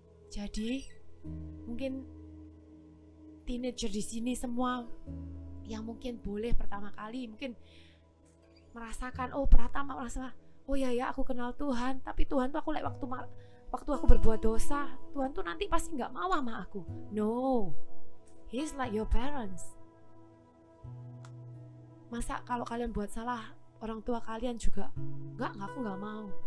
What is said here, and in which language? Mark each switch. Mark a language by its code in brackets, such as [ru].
[id] Jadi mungkin teenager di sini semua yang mungkin boleh pertama kali mungkin merasakan, Pratama merasa, oh ya aku kenal Tuhan, tapi Tuhan tuh aku waktu aku berbuat dosa, Tuhan tuh nanti pasti nggak mau sama aku. [en] No, He's like your parents. [id] Masa kalau kalian buat salah, orang tua kalian juga aku nggak mau.